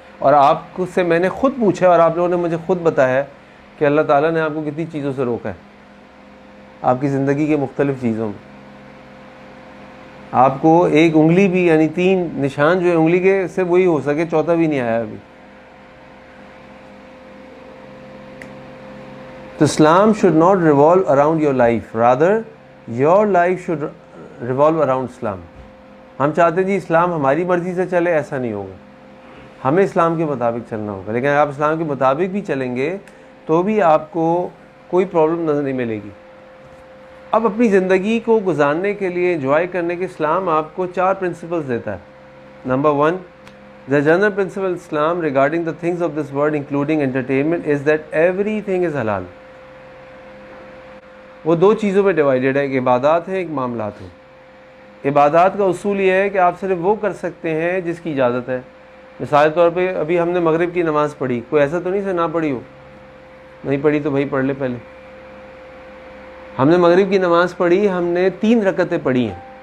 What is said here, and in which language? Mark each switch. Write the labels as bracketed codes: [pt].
[ur] اور آپ سے میں نے خود پوچھا اور آپ لوگوں نے مجھے خود بتایا کہ اللہ تعالیٰ نے آپ کو کتنی چیزوں سے روکا ہے آپ کی زندگی کے مختلف چیزوں میں. آپ کو ایک انگلی بھی, یعنی 3 نشان جو ہے انگلی کے سے وہی ہو سکے, چوتھا بھی نہیں آیا ابھی. تو اسلام [en] should not revolve around your life, rather your life should revolve around Islam. [ur] ہم چاہتے ہیں جی اسلام ہماری مرضی سے چلے, ایسا نہیں ہوگا, ہمیں اسلام کے مطابق چلنا ہوگا. لیکن آپ اسلام کے مطابق بھی چلیں گے تو بھی آپ کو کوئی پرابلم نظر نہیں ملے گی. اب اپنی زندگی کو گزارنے کے لیے, انجوائے کرنے کے, اسلام آپ کو 4 پرنسپلز دیتا ہے. Number 1, [en] the general principle Islam regarding the things of this world including entertainment is that everything is halal. [ur] وہ 2 چیزوں پہ ڈیوائیڈڈ ہے, ایک عبادات ہے, ایک معاملات ہے. عبادات کا اصول یہ ہے کہ آپ صرف وہ کر سکتے ہیں جس کی اجازت ہے. مثال کے طور پہ ابھی ہم نے مغرب کی نماز پڑھی, کوئی ایسا تو نہیں سے نہ پڑھی ہو, نہیں پڑھی تو بھائی پڑھ لے. پہلے ہم نے مغرب کی نماز پڑھی, ہم نے 3 رکعتیں پڑھی ہیں.